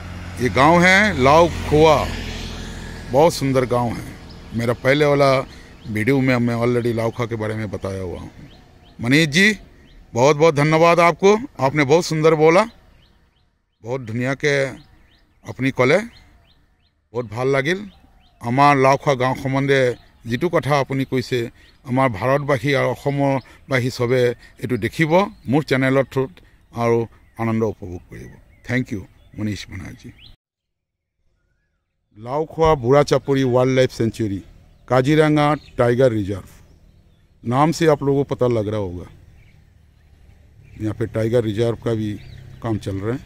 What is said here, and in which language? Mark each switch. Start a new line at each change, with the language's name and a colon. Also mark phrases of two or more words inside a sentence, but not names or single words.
Hindi: ये गांव है लाओखोआ, बहुत सुंदर गांव है। मेरा पहले वाला वीडियो में मैं ऑलरेडी लाओखोआ के बारे में बताया हुआ हूँ। मनीष जी बहुत बहुत धन्यवाद आपको, आपने बहुत सुंदर बोला,
Assamese: বহুত ধুনীয়াকৈ আপুনি ক'লে, বহুত ভাল লাগিল। আমাৰ লাওখোৱা গাঁও সম্বন্ধে যিটো কথা আপুনি কৈছে, আমাৰ ভাৰতবাসী আৰু অসমবাসী চবে এইটো দেখিব মোৰ চেনেলৰ থ্ৰুত আৰু আনন্দ উপভোগ কৰিব।
English: thank you
Hindi: मनीष बनार जी। लाओखोआ बुरा चापोरी वाइल्ड लाइफ सेंचुरी, काजीरंगा टाइगर रिजर्व, नाम से आप लोगों को पता लग रहा होगा। यहाँ पे
English: tiger reserve
Hindi: का भी काम चल रहा है।